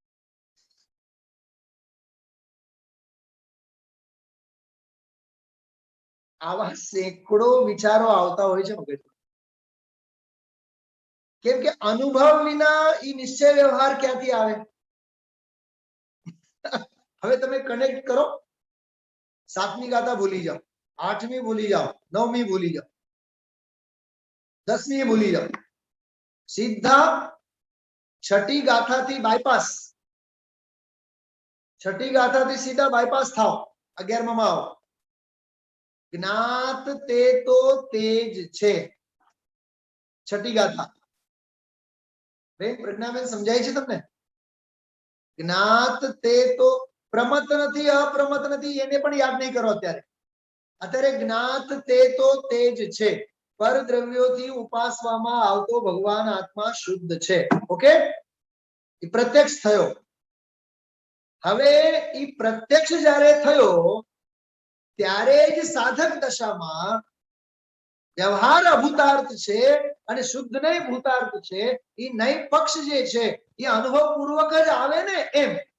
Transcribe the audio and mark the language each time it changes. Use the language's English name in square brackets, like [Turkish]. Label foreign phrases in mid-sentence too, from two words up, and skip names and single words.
[Gujarati] આવા સેંકડો વિચારો આવતા હોય છે મગજમાં. કેમ કે અનુભવ વિના ઈ નિશ્ચય વ્યવહાર ક્યાંથી આવે? હવે તમે કનેક્ટ કરો. સાતમી ગાથા ભૂલી જાઓ, આઠમી ભૂલી જાઓ, નવમી ભૂલી જાઓ, 10મી ભૂલી જાઓ, સીધા છઠ્ઠી ગાથા થી બાયપાસ, છઠ્ઠી ગાથા થી સીધા બાયપાસ થાઓ, 11માં आओ। જ્ઞાત તે તો તેજ છે, છઠ્ઠી ગાથા બેન પ્રજ્ઞાબેન સમજાય છે તમને? જ્ઞાત તે તો પ્રમત નથી, અપ્રમત નથી, એને પણ યાદ નહીં કરો અત્યારે। અત્યારે જ્ઞાત તે તો તેજ છે, પરદ્રવ્યોથી ઉપાસવામાં આવતો ભગવાન આત્મા શુદ્ધ છે। ઓકે, એ પ્રત્યક્ષ થયો। હવે એ પ્રત્યક્ષ જ્યારે થયો ત્યારે જ સાધક દશામાં વ્યવહાર અભૂતાર્થ છે અને શુદ્ધ નહીં ભૂતાર્થ છે, એ નહીં પક્ષ જે છે એ અનુભવ પૂર્વક જ આવે ને એમ।